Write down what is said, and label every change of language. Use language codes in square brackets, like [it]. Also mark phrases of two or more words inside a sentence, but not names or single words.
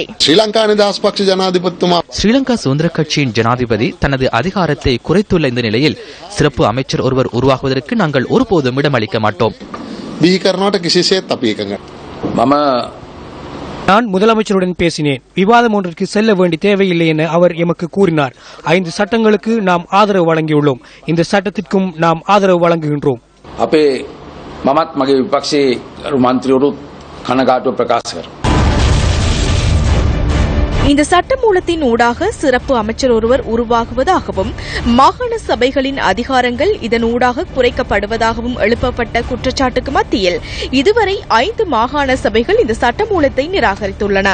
[ta] ஸ்ரீலங்கா சுதந்திர கட்சியின் ஜனாதிபதி தனது அதிகாரத்தை குறைத்துள்ள இந்த நிலையில் சிறப்பு அமைச்சர் ஒருவர் உருவாக்குவதற்கு நாங்கள் ஒருபோதும் இடமளிக்க மாட்டோம். நான் முதலமைச்சருடன் பேசினேன். விவாதம் ஒன்றிற்கு செல்ல வேண்டிய தேவையில்லை என அவர் எமக்கு கூறினார். 5 சட்டங்களுக்கு நாம் ஆதரவு வழங்கியுள்ளோம். இந்த சட்டத்திற்கும் நாம் ஆதரவு வழங்குகின்றோம். [si] අපේ මමත් මගේ විපක්ෂයේ මන්ත්‍රීවරුත් කනගාටුව ප්‍රකාශ කරනවා. [ta] இந்த சட்டமூலத்தின் ஊடாக சிறப்பு அமைச்சர் ஒருவர் உருவாகுவதாகவும் மாகாண சபைகளின் அதிகாரங்கள் இதன் ஊடாக குறைக்கப்படுவதாகவும் எழுப்பப்பட்ட குற்றச்சாட்டுக்கு மத்தியில் இதுவரை 5 மாகாண சபைகள் இந்த சட்டமூலத்தை நிராகரித்துள்ளன.